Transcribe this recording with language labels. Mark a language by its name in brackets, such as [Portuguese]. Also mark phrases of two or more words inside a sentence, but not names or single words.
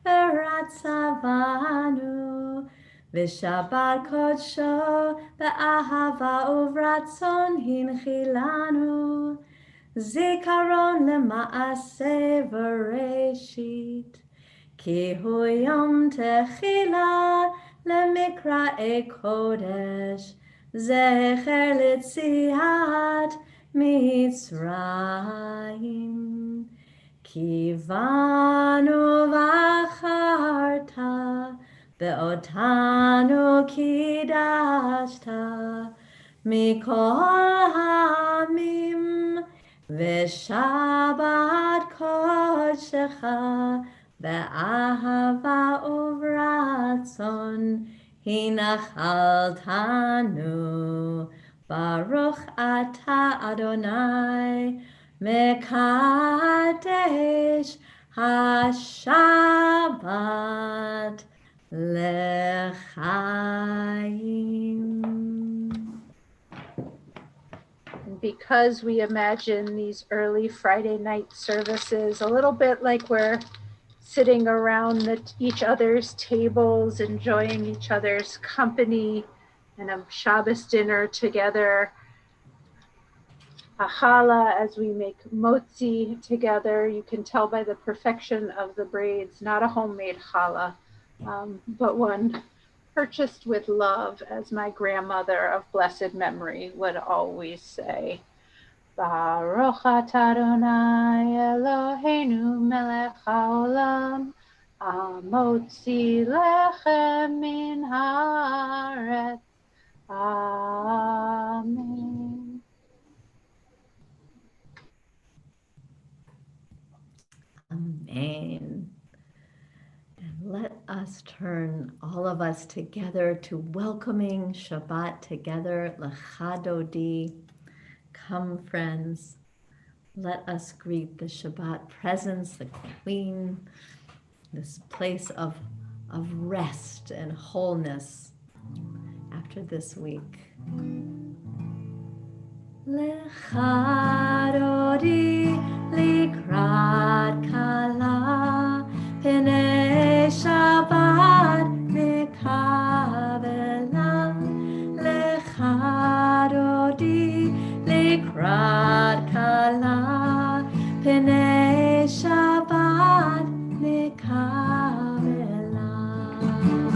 [Hebrew] ורצה בנו ושבת קדשו באהבה וברצון הנחילנו זכרון למעשה בראשית כי הוא יום תחלה למקראי קדש זכר ליציאת מצרים כי בנו בחרת ואותנו קדשת מכל העמים ושבת קדשך באהבה וברצון הנחלתנו. ברוך אתה ה' מקדש השבת לחיים. [English] Because we imagine these early Friday night services a little bit like we're sitting around each other's tables, enjoying each other's company, and a Shabbos dinner together, a challah as we make motzi together. You can tell by the perfection of the braids, not a homemade challah, but one purchased with love, as my grandmother of blessed memory would always say. [Hebrew] ברוך אתה ה' אלוהינו מלך העולם המוציא לחם מן הארץ. Amen. Amen. [English] And let us turn, all of us together, to welcoming Shabbat together. L'chadodi. Come, friends. Let us greet the Shabbat presence, the Queen, this place of rest and wholeness after this week. [Hebrew] לכה דודי לקראת כלה פני שבת נקבלה. לכה דודי לקראת כלה פני שבת נקבלה.